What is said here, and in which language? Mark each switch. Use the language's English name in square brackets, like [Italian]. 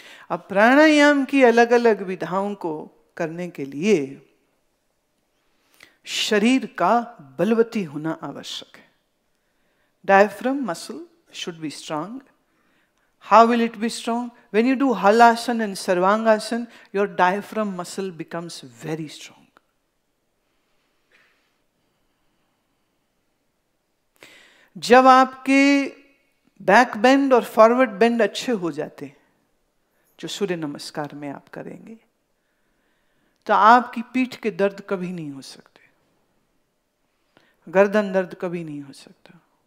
[Hindi] अब प्राणायाम की अलग अलग विधाओं को करने के लिए शरीर का बलवती होना आवश्यक है। [English] Diaphragm muscle should be strong. How will it be strong? When you do Halasana and Sarvangasana, your diaphragm muscle becomes very strong. [Hindi] जब आपके बैक बेंड और फॉरवर्ड बेंड अच्छे हो जाते हैं, जो सूर्य नमस्कार में आप करेंगे, तो आपकी पीठ के दर्द कभी नहीं हो सकते, गर्दन दर्द कभी नहीं हो सकता।